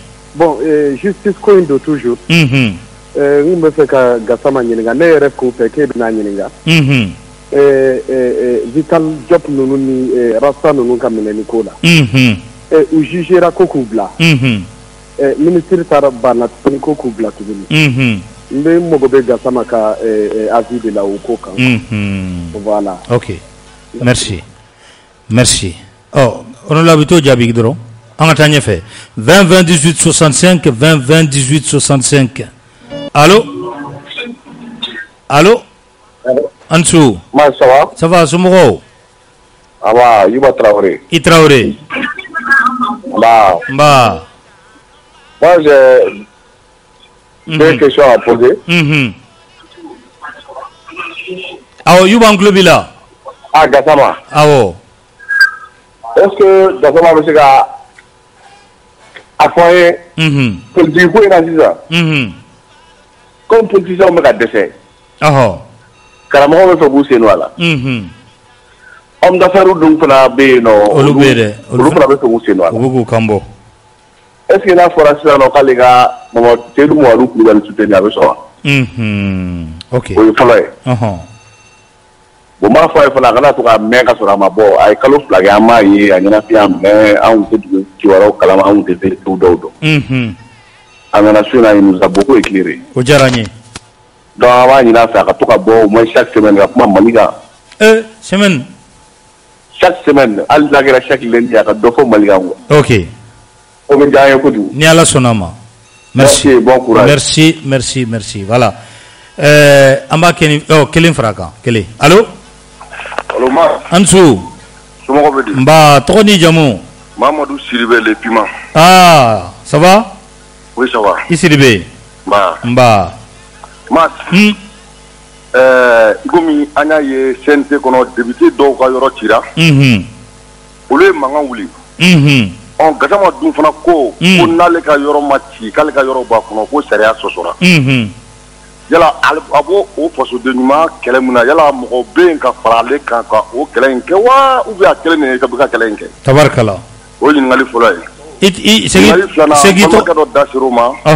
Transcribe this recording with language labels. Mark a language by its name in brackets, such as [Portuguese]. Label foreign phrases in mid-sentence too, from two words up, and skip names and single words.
[Bambara] bon justice ko in don toujours n bɛ fɛ ka Gasama ɲininka ne yɛrɛ kun fɛ k'e bɛna ɲininka Vital Diop ninnu ni Rasta ninnu ka minɛni ko la u jugera ko k'u bila ministre taara banna tuguni ko k'u bila tuguni n bɛ mago bɛ Gasama ka avis de la o ko kan voilà [French] ok merci on l'a plutôt [Bambara] jaabi dɔrɔn an ka taa ɲɛfɛ 20 20 18 65 20 20 18 65 allo Ansu [French] ça va [Bambara] somɔgɔw Yuba Traoré i Traoré [French] nba moi j'ai deux questions à poser [Bambara] awɔ Yuba n tulo b'i la Gasama awɔ [French] est-ce que [Bambara] Gasama bɛ se ka a fɔ an ye politique ko in na sisan [French] comme politiciens [Bambara] bɛ ka dɛsɛ karamɔgɔw bɛ fɛ k'u sen don a la [French] homme d'affaires [Bambara] dun fana bɛ yen nɔ olu fana bɛ fɛ k'u sen don a la u bɛ k'u kan bɔ [French] est-ce que [Bambara] n'a fɔra sisan nɔ k'ale ka Seydou Mamadu Kulibali soutenir a bɛ sɔn wa ok o ye fɔlɔ ye bon m'a fɔ a ye fana a kana to ka mɛn ka sɔrɔ a ma bɔ a ye kalo fila kɛ an m'a ye a ɲɛnafin an mɛn an tun tɛ dugu kibaruyaw kalama an tun tɛ vérité dɔw dɔn a nana so in na [French] il nous a beaucoup éclairé [Bambara] o diyara n ye donc an b'a ɲini a fɛ a ka to ka bɔ [French] au moins chaque semaine [Bambara] ka kuma Mali kan semaine [French] chaque semaine [Bambara] hali n'a kɛra [French] chaque lundi [Bambara] a ka dɔ fɔ Mali kan quoi ok o bɛ diya an ye kojugu ni Ala sɔnna a ma merci bon courage [French] merci voilà [Bambara] an b'a kɛ ni kelen fara kan kelen allo Ansu somɔgɔw bɛ di nba tɔgɔ ni jamu Mamadou Sidibé le piment [French] ça va oui ça va [Bambara] i Sidibé nba Mas komi an y'a ye CNT kɔnɔ député dɔw ka yɔrɔ cira olu ye mankan wuli Gassama dun fana ko n'ale ka yɔrɔ ma ci k'ale ka yɔrɔ b'a kɔnɔ ko sariya sɔsɔra yala a b'o o fasoden ɲuman kɛlɛ min na yala mɔgɔ bɛ yen ka fara ale kan ka o kɛlɛ in kɛ wa [French] ou bien [Bambara] a kɛlɛ nin ye ka bɛ ka kɛlɛ in kɛ tabarikala o ye ɲininkali fɔlɔ ye ɲininkali filanan ka dɔ da ser'o ma